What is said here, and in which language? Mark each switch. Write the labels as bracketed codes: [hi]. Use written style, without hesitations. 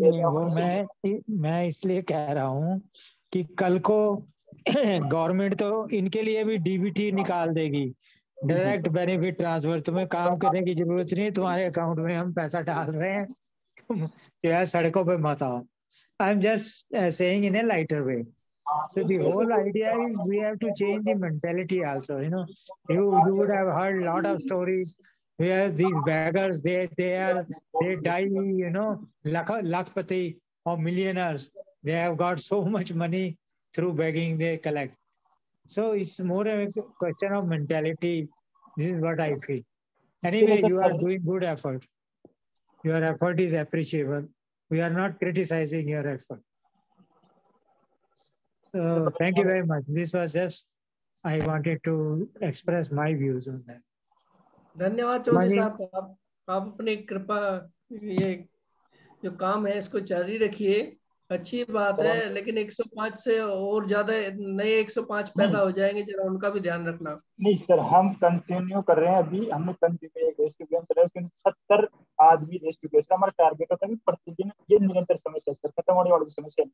[hi] वो मैं इसलिए कह रहा हूँ कि कल को गवर्नमेंट तो इनके लिए भी डीबीटी निकाल देगी, डायरेक्ट बेनिफिट ट्रांसफर। तुम्हें काम करने की जरूरत नहीं, तुम्हारे अकाउंट में हम पैसा डाल रहे हैं, तुम जो है सड़कों पे मत आओ। [en] I am just saying in a lighter way. So the whole idea is we have to change the mentality also. You would have heard a lot of stories where these beggars they die, lakpati or millionaires. They have got so much money through begging they collect. So it's more a question of mentality. This is what I feel. Anyway, you are doing good effort. Your effort is appreciable. We are not criticizing your effort. Thank you very much. This was just, I wanted to express my views on that. [hi] धन्यवाद चौधरी साहब, आप अपनी कृपा, ये जो काम है इसको जारी रखिए, अच्छी बात है, लेकिन 105 से और ज्यादा नए 105 पैदा हो जाएंगे, जरा उनका भी ध्यान रखना। नहीं सर, हम कंटिन्यू कर रहे हैं, अभी हमने कंटिन्यू एक रेस्क्यू चल रहा है, 70 आदमी रेस्क्यू केस, हमारा टारगेट होता है प्रतिदिन, ये निरंतर समस्या सर, खत्म होने वाली समस्या।